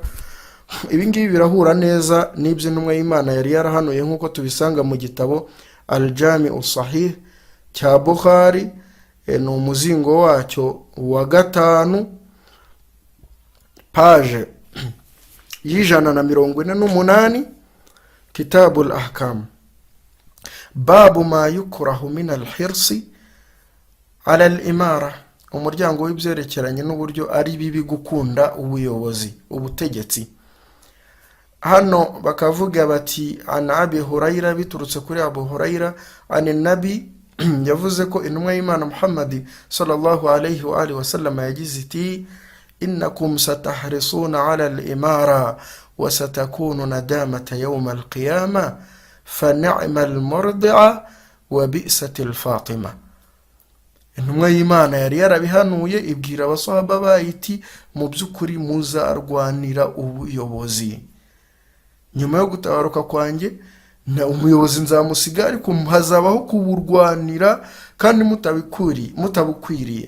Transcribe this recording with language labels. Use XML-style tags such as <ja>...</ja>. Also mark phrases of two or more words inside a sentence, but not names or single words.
<rw>Ibi ngibi birahura neza n'ibyo intumwa y'Imana yari yarahanuye, nk'uko tubisanga mu gitabo Al-Jami Sahih cya Bukhari, ni umuzingo wacyo wa 5, page y'148,</rw> <ar>كتاب الأحكام باب ما يكره من الحرص على الإمارة,</ar> <rw>umuryango w'ibyerekeranye n'uburyo ari bibi gukunda ubuyobozi, ubutegetsi. Hano bakavuga bati an Abi Hurayra, biturutse kuri Abu Hurayra,</rw> <ar>عن النبي</ar> <rw>yavuze ko intumwa y'Imana Muhammad</rw> <ar>صلى الله عليه وسلم</ar> <rw>yagize iti</rw> <ar>إنكم ستحرصون على الإمارة وستكون ندامة يوم القيامة فنعم المرضعة وبئست الفاطمة.</ar> <rw>Intumwa y'Imana yari yarabihanuye, ibwira abasahaba bayiti mu by'ukuri muzarwanira ubuyobozi. Nyuma yo gutabaruka kwanjye na umuyobozi nzamusiga, ariko hazabaho kuburwanira kandi mutabukwiriye.</rw>